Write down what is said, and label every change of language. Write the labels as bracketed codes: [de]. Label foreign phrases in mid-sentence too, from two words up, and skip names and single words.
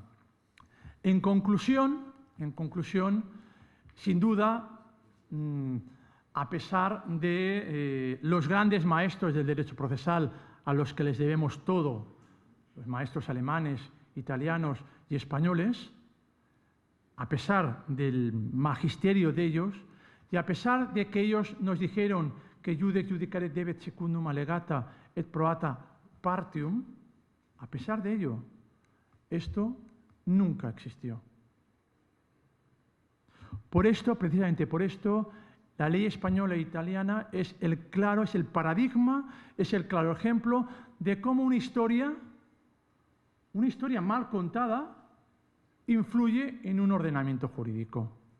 [es] En conclusión, sin duda, a pesar de los grandes maestros del derecho procesal a los que les debemos todo, los maestros alemanes, italianos y españoles, a pesar del magisterio de ellos y a pesar de que ellos nos dijeron que [la] iudex judicare debet secundum allegata et proata partium, [es] a pesar de ello, esto nunca existió. Por esto, precisamente por esto, la ley española e italiana es el paradigma, es el claro ejemplo de cómo una historia mal contada influye en un ordenamiento jurídico.